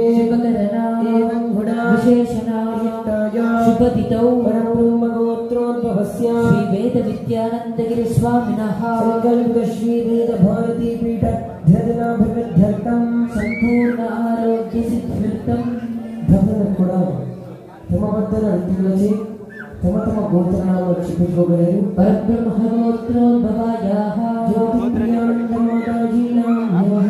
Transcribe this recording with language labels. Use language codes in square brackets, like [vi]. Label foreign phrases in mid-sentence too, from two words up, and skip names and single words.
[sa] शुभकरणा एवं गुणा विशेषणायुक्तायां शुभतिथौ परब्रह्मगोत्रोद्भवस्य श्री वेद विद्यानंदगिरि स्वामिनः संकल्प श्री वेद भारती पीठ ध्यर्थं संपूर्ण आरोग्य सिद्ध्यर्थं [te] భక్తులకు కూడా తమ వద్దన అంటున్నది తమ తమ గోత్రాలను చెప్పుకోగలరు. [sa] परब्रह्मगोत्रोद्भवायाः జ్యోతిర్యానందమాతాజీనాం